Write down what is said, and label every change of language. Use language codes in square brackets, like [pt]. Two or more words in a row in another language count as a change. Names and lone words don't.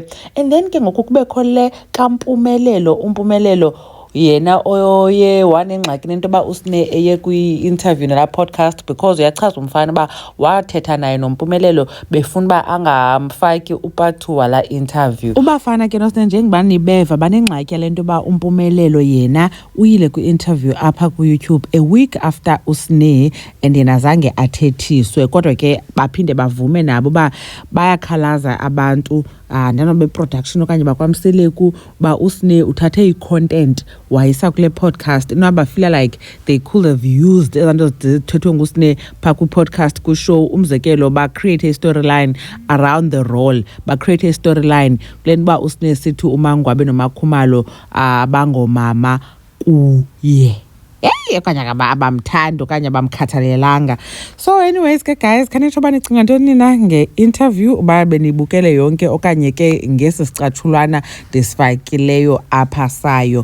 [en] And then [xh] ke ngoku kubekho le kaMpumelelo uMpumelelo yena oye wanengxaki nento ba uSne eye kwi-interview nala podcast because uyachaza umfana ba wathetha naye noMpumelelo befuna ba angamfaki upathu wala interview. Ubafana ke noSne njengobani nibeva banengxaki lento ba uMpumelelo yena uyile kwi-interview apha ku-YouTube [en] a week after [xh] uSne and yena zange athethiswe kodwa ke baphinde bavume nabo ba bayakhalaza abantu nanobe production okanye bakwamseleku ba uSne uthathe i-content wayisa kule podcast inoba [en] feel like they could have used [xh] izinto zithethwe nguSne pha ku-podcast ku-show. Umzekelo ba [en] create a storyline around the role, [xh] ba [en] create a storyline [xh] kule ba uSne sithi uMangwabe noMakhumalo abangomama kuye okanye abamthanda okanye abamkhathalelanga. [en] So anyways [xh] ke guys, khanitsho banicinga ntoni na nge-interview uba benibukele yonke okanye ke ngesi sicatshulwana ndisifakileyo apha sayo.